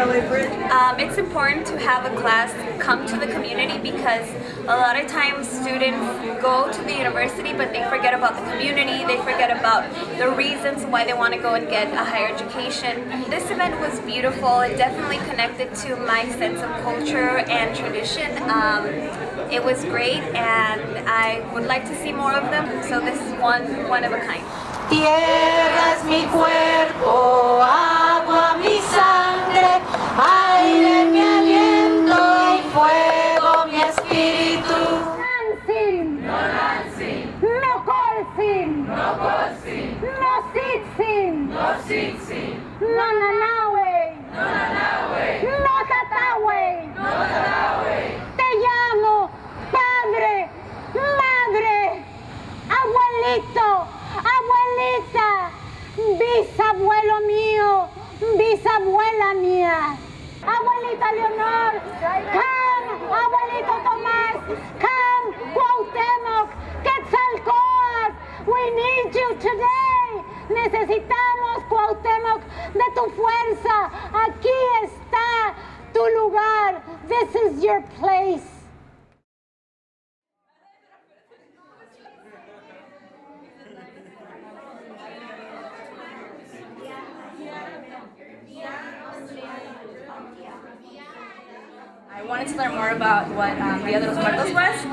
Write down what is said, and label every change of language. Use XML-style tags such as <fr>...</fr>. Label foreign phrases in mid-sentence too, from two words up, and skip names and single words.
<en>It's important to have a class come to the community because a lot of times students go to the university but they forget about the community, they forget about the reasons why they want to go and get a higher education. This event was beautiful. It definitely connected to my sense of culture and tradition. It was great and I would like to see more of them, so this is one of a kind.</en> <es>Tierra es mi cuerpo, agua mi sangre, aire mi aliento y fuego mi espíritu.</es> <nah>Nansin, No Nansin. no colsin, No Colsin. no sitsin, No Sitsin. no nanawe, No Nanawe. no tatawe. No Tatawe.</nah> <es>Te llamo padre, madre, abuelito, abuelita, bisabuelo mío, bisabuela mía. Abuelita Leonor, come, abuelito Tomás, come, Cuauhtémoc, Quetzalcóatl,</es> <en>we need you today.</en> <es>Necesitamos, Cuauhtémoc, de tu fuerza. Aquí está tu lugar.</es> <en>This is your place. I wanted to learn more about what Dia de los Muertos was.</en>